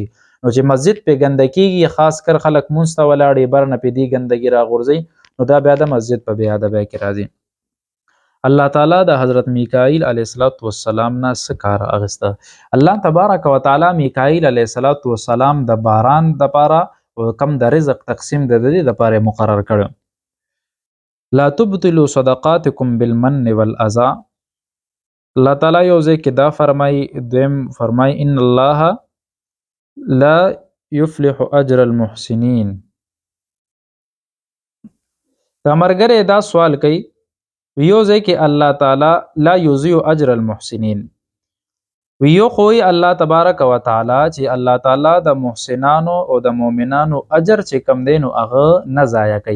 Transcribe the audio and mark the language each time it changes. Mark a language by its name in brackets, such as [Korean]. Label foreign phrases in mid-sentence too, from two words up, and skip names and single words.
[Pashto] نو چې مسجد پې ګنده کېږي، خاص کر خلک مونځ ته ولاړ بر نه پې دې ګندګي راغورځوي نو دا بیا د مسجد په بې ادبۍ کې راځي. الله تعالی د حضرت میکائیل [Arabic] علیه السلام [Pashto] نه څه کار اخیسته؟ [Arabic] الله تبارک وتعالی [Pashto] میکائیل [Arabic] علیه السلام [Pashto] د باران دپاره او کم د رزق تقسیم د دې دپاره مقرر کړی. [Arabic] لا تبطلوا صدقاتکم بالمن والاذى. [Pashto] الله تعالی یو ځای کې دا فرمای، دویم فرمای [Arabic] ان الله لا يفلح اجر المحسنین. [Pashto] دا مرګره دا سوال کوي، یو ځای کې الله تعالی [Arabic] لا یضيع اجر المحسنین، [Pashto] ویو خوی [Arabic] الله تبارک و تعالی [Pashto] چې الله تعالی د محسنانو او د مؤمنانو اجر چې کم دینو هغه نه ضایع کوي.